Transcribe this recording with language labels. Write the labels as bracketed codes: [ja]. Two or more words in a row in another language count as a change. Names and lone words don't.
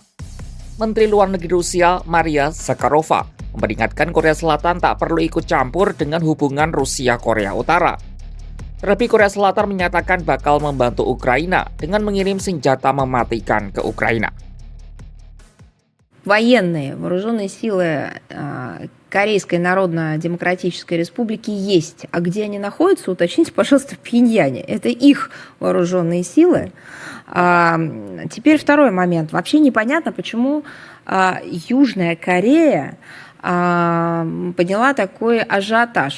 [id] Menteri Luar Negeri Rusia, Maria Zakharova, memperingatkan Korea Selatan tak perlu ikut campur dengan hubungan Rusia-Korea Utara. Terlebih Korea Selatan menyatakan bakal membantu Ukraina dengan mengirim senjata mematikan ke Ukraina. [ru] военные вооруженные силы Корейской Народно-Демократической Республики есть. А где они находятся, уточните, пожалуйста, в Пхеньяне. Это их вооруженные силы. Теперь второй момент. Вообще непонятно, почему Южная Корея подняла такой ажиотаж.